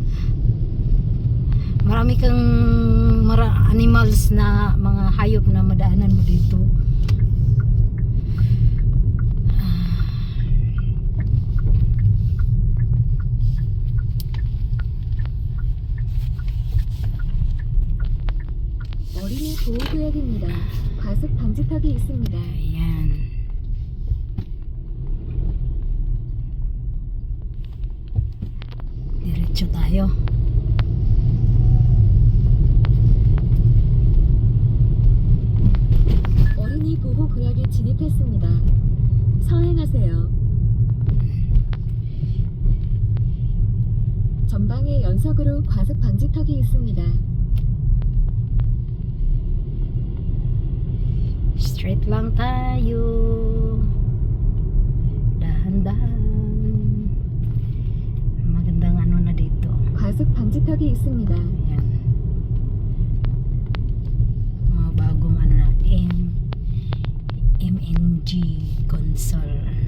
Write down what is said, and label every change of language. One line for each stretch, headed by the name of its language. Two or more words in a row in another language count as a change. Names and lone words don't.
Filipino: Marami kang animals na mga hayop na madaanan mo dito.
Korean: 어린이 보호구역입니다. 과속 방지턱이 있습니다.
Filipino: Ayan. Diretso tayo.
Korean: 어린이 보호구역에 진입했습니다. 서행하세요. 전방에 연속으로 과속 방지턱이 있습니다.
Filipino: Straight lang tayo. Dahan-dahan. Magandang ano na dito.
Korean: 과속 방지턱이 있습니다.
Filipino: Ayan. Mga bagong ano natin. MNG console.